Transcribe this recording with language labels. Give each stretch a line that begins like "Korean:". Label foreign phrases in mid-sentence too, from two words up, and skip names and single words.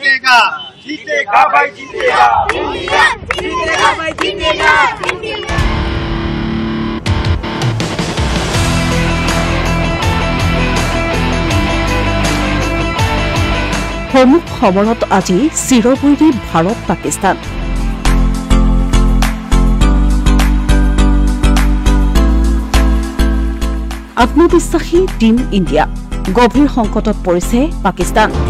Hindi: जीतेगा जीतेगा भाई जीतेगा इंडिया जीतेगा भाई जीतेगा
Assamese: সম্মুখ সমৰত আজি চিৰবৈৰী ভাৰত পাকিস্তান আত্মবিশ্বাসী টিম ইণ্ডিয়া গভীৰ সংকটত পৰিছে পাকিস্তান